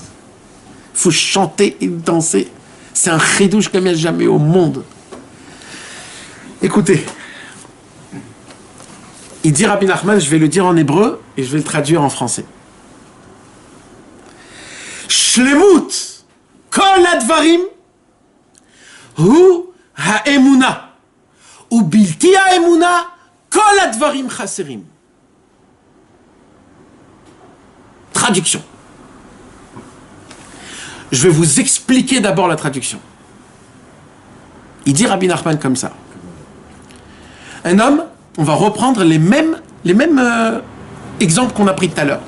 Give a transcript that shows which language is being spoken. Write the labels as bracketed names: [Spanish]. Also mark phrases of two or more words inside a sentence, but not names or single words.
[French] Il faut chanter et danser. C'est un chidouche comme il n'y a jamais au monde. Écoutez. Il dit Rabbi Nachman, je vais le dire en hébreu et je vais le traduire en français. [Hebrew] שלמות כל הדברים הוא האמונה. ובלתי האמונה כל הדברים חסרים. [French] Traduction. Je vais vous expliquer d'abord la traduction. Il dit Rabbi Nachman comme ça. Un homme, on va reprendre les mêmes exemples qu'on a pris tout à l'heure.